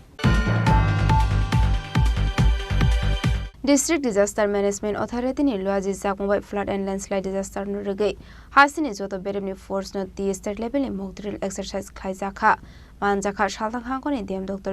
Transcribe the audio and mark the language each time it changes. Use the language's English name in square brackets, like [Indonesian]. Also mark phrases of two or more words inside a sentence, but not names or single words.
[English] District Disaster Management Authority [Kok Borok] ni Luaji Zakmbai [English] flood and landslide disaster [Kok Borok] no regai hasini joto beremni force no [English] the state level [Kok Borok] ni [English] mock drill exercise [Kok Borok] khaizakha manjakha shaltang hangoni DM Dr.